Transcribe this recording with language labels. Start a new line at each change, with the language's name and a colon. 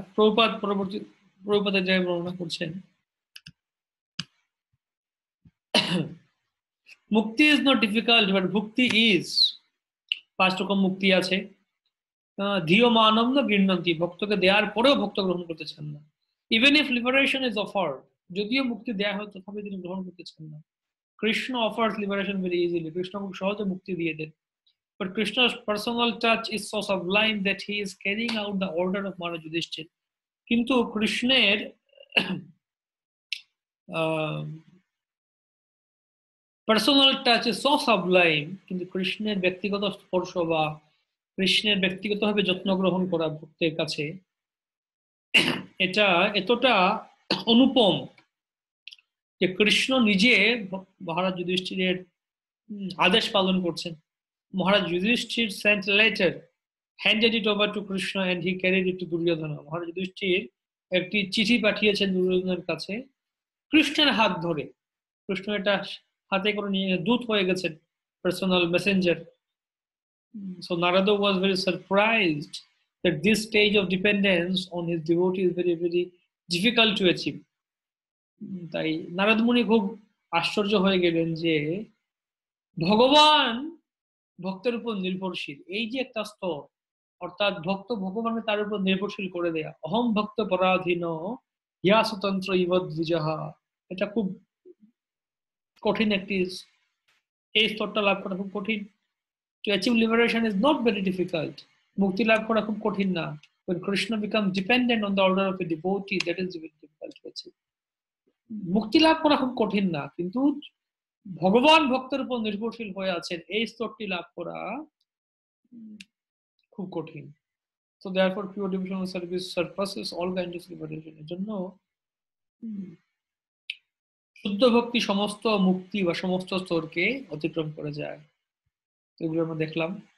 Bangla: প্রভুপাদের জায়গায় বর্ণনা করছেন,
English: Mukti is not difficult but bhakti is.
Bangla: 5 রকম মুক্তি আছে।
Sanskrit: ধিয় মানব না গৃহণন্তি,
Bangla: ভক্তকে দেওয়ার পরেও ভক্ত গ্রহণ করতে চান না।
English: even if liberation is offered,
Bangla: যদিও মুক্তি দেওয়া হয় তথাপি তিনি গ্রহণ করতে চান না।
English: Krishna offers liberation very easily,
Bangla: Krishna খুব সহজে মুক্তি দিয়ে দেন।
English: But Krishna's personal touch is so sublime that he is carrying out the order of Maharaj Yudhishthir.
Bangla: কিন্তু কৃষ্ণের
English: personal touch is so sublime,
Bangla: কিন্তু কৃষ্ণের ব্যক্তিগত স্পর্শ বা কৃষ্ণের ব্যক্তিগতভাবে যত্ন গ্রহণ করা ভক্তের কাছে, এটা এতটা অনুপম যে কৃষ্ণ নিজে মহারাজ যুধিষ্ঠিরের আদেশ পালন করছেন।
English: Maharaj Yudhishthir sent letter, handed it over to Krishna and he carried it to Duryodhan.
Bangla: মহারাজ যুধিষ্ঠির একটি চিঠি পাঠিয়েছেন দুর্যোধনের কাছে কৃষ্ণের হাত ধরে। কৃষ্ণ এটা হাতে করে নিয়ে দূত হয়ে গেছেন, personal Messenger.
English: So Narada was very surprised that this stage of dependence on his devotee is very, very difficult to achieve.
Bangla: তাই নারদ মুনি খুব আশ্চর্য হয়ে গেলেন যে ভগবান ভক্তের উপর নির্ভরশীল, এই যে একটা স্তর, অর্থাৎ ভক্ত ভগবানের তার উপর নির্ভরশীল করে দেয়া।
Sanskrit: অহম ভক্ত পরাধীন ইয়া স্বতন্ত্র ইবদ্বিজাহা,
Bangla: এটা খুব কঠিন একটি, এই স্তরটা লাভ করা খুব কঠিন।
English: To achieve liberation is not very difficult.
Bangla: মুক্তি লাভ করা খুব কঠিন না।
English: When Krishna becomes dependent on the order of a devotee, that is very difficult to achieve.
Bangla: মুক্তি লাভ করা খুব কঠিন না, কিন্তু ভগবান ভক্তের উপর নির্ভরশীল হয়ে আছেন, এই স্তরটি লাভ করা খুব কঠিন।
English: So therefore pure devotional service surpasses all kinds of liberation.
Bangla: এর জন্য শুদ্ধ ভক্তি সমস্ত মুক্তি বা সমস্ত স্তরকে অতিক্রম করে যায়। এগুলো আমরা দেখলাম।